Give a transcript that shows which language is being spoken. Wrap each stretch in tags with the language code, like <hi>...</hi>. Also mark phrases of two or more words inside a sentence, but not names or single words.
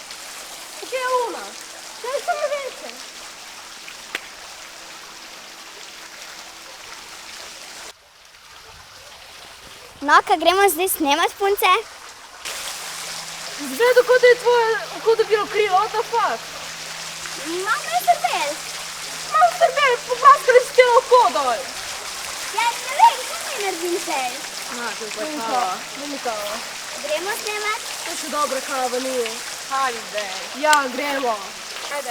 <sl>Kje je ona? Kje je samo WC? No, kaj gremo zdaj snemat, punce? Zgleda, kot da je tvoje oko bilo krilo,</sl> <en>what the fuck?</en> <sl>Imam me srbel. Malo srbel, popraskali si telo oko dol. Ja, ne vem, kaj mi naredim zdaj? To je pa kava. Ni kava. Gremo snemat? To še dobra kava ni. Hajde. Ja, gremo. Hajde.</sl>